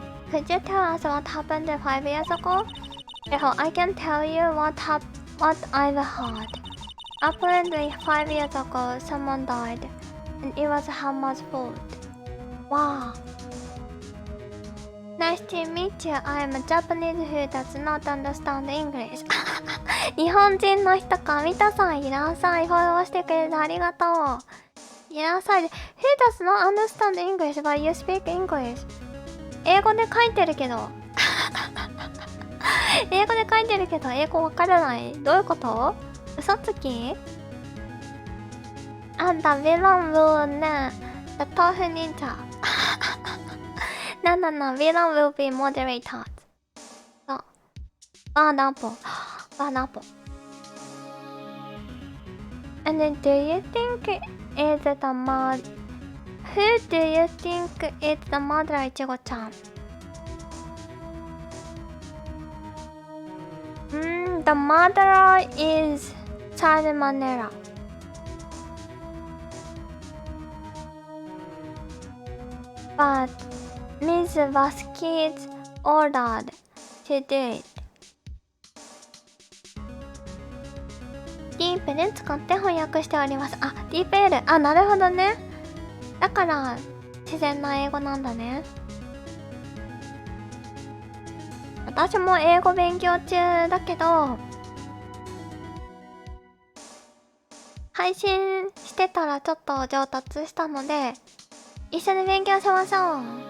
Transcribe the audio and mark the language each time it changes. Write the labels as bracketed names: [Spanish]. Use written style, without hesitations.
[English] Could you tell us what happened 5 years ago? Well, I can tell you what I've heard. Apparently 5 years ago, someone died, and it was Hammer's fault. Wow. Nice to meet you. I am a Japanese who does not understand English. [Japanese] 日本人の人か。ミタさんいらっしゃい。フォローしてくれてありがとう。いらっしゃい。 [English] Who does not understand English but you speak English? [Japanese] 英語で書いてるけど。英語で書いてるけど、英語わからない。どういうこと？嘘つき？あんた、ヴィランルーね。 [English] The Tough Ninja. No, villain will be moderators. So, bad apple. Bad apple. And then do you think is the mod... Who do you think is the mother, Ichigo-chan? The mother is Salmonella. But Ms. Vasquez ordered to do it. [Japanese] ディープで使って翻訳しております。あ、ディープ L。あ、なるほどね。だから自然な英語なんだね。私も英語勉強中だけど、配信してたらちょっと上達したので、一緒に勉強しましょう。